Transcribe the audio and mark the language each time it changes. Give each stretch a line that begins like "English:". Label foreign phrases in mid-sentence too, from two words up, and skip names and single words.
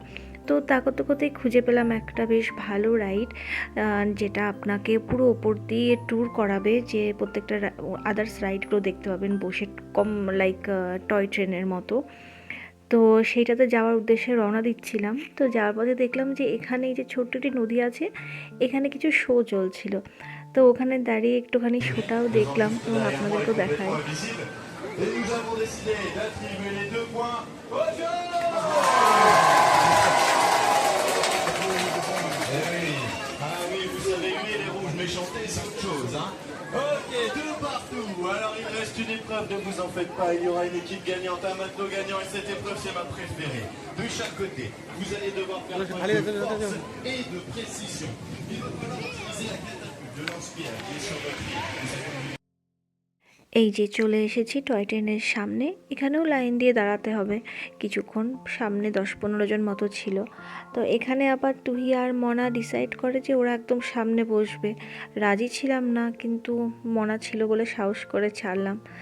Bangla: তো তা করতে করতেই খুঁজে পেলাম একটা বেশ ভালো রাইড, যেটা আপনাকে পুরো ওপর দিয়ে ট্যুর করাবে, যে প্রত্যেকটা আদার্স রাইডগুলো দেখতে পাবেন বসে,
English: come like toy
Bangla: ট্রেনের মতো। তো সেইটাতে যাওয়ার উদ্দেশ্যে রওনা দিচ্ছিলাম। তো যাওয়ার পথে দেখলাম যে এখানে এই যে ছোট্ট একটি নদী আছে, এখানে কিছু শো চলছিল। তো ওখানে দাঁড়িয়ে একটুখানি শোটাও দেখলাম এবং আপনাদেরকেও দেখায়।
French: Et nous avons décidé d'attribuer les 2 points aux jeunes. Ah oui, vous savez, huer les rouges méchantés, c'est autre chose, hein. Ok, 2 partout. Alors il reste une épreuve, ne vous en faites pas. Il y aura une équipe gagnante, un matelot gagnant, et cette épreuve, c'est ma préférée. De chaque côté, vous allez devoir faire preuve de force et de précision. Il va falloir utiliser la catapulte de lance-pierre qui est sur votre île.
Bangla: এই যে চলে এসেছি টয় ট্রেনের সামনে। এখানেও লাইন দিয়ে দাঁড়াতে হবে কিছুক্ষণ, সামনে 10-15 জন মতো ছিল। তো এখানে আবার তুহি আর মনা ডিসাইড করে যে ওরা একদম সামনে বসবে। রাজি ছিলাম না, কিন্তু মনা ছিল বলে সাহস করে ছাড়লাম।